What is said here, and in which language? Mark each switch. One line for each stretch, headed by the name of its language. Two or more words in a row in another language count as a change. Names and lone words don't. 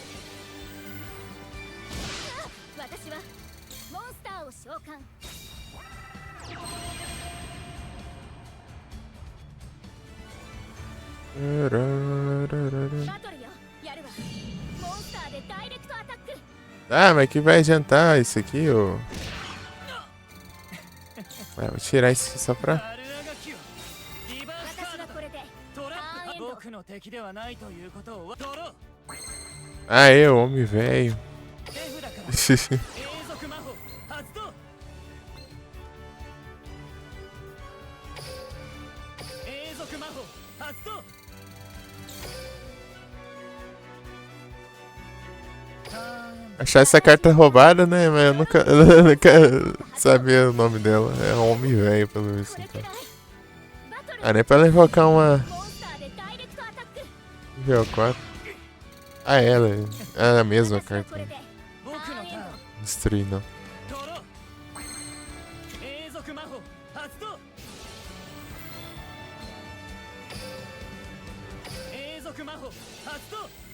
Japanese: 私はモンスターを召喚。バトルよやるわ。モンスターでダイレクトアタック。
Portuguese: Ah, mas que vai adiantar isso aqui, ô? Vai, vou tirar isso aqui só pra...
Japanese: 私はこれでトラップ。ターンエンド。僕の敵ではないということをドロー。
Portuguese: Aê, homem velho.
Japanese: 手札から永続魔法発動。永続魔法発動。
Portuguese: Achar essa carta roubada, né? Mas eu nunca sabia o nome dela. É homem velho, pelo visto.
Japanese: これく
Portuguese: Então.
Japanese: らいバトル
Portuguese: Ah, nem pra ela invocar uma
Japanese: モンスターでダイレクトアタック。
Portuguese: VO4. Ah, ela. É a mesma
Japanese: 私は
Portuguese: carta.
Japanese: これで僕のターン
Portuguese: Destruir, não.
Japanese: ドロー。永続魔法発動。永続魔法発動。